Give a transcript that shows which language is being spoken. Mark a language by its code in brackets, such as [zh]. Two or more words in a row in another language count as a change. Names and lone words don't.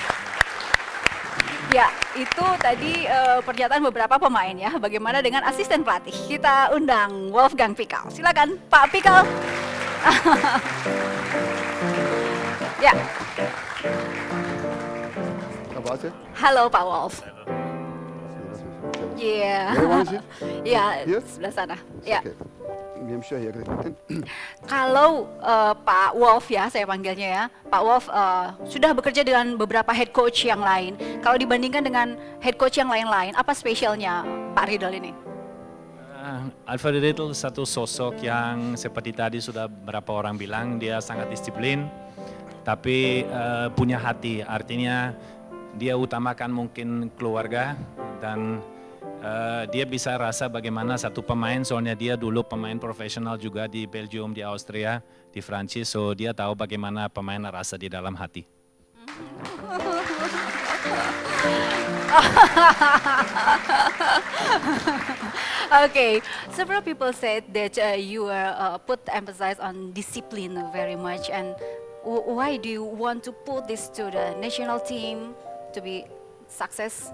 [id] Ya, itu tadi pernyataan beberapa pemain ya. Bagaimana dengan asisten pelatih? Kita undang Wolfgang Pikal. Silakan, Pak Pikal. Ya, Apa sih? halo Pak Wolf. Iya. [en] Where one is it? [id] Ya, [en] Here? [id] sebelah sana. Ya. Okay. [de] Wir haben schon hier gekriegt. [id] Kalau Pak Wolf ya, saya panggilnya ya, Pak Wolf sudah bekerja dengan beberapa [en] head coach [id] yang lain. Kalau dibandingkan dengan [en] head coach [id] yang lain-lain, apa spesialnya Pak Riedel ini? Alfred Riedel satu sosok yang seperti tadi sudah beberapa orang bilang, dia sangat disiplin, tapi punya hati. Artinya dia utamakan mungkin keluarga dan dia bisa rasa bagaimana satu pemain, soalnya dia dulu pemain profesional juga di Belgium, di Austria, di Prancis, so dia tahu bagaimana pemain rasa di dalam hati. [en] Okay, several people said that you put emphasis on discipline very much, and why do you want to put this to the national team to be success?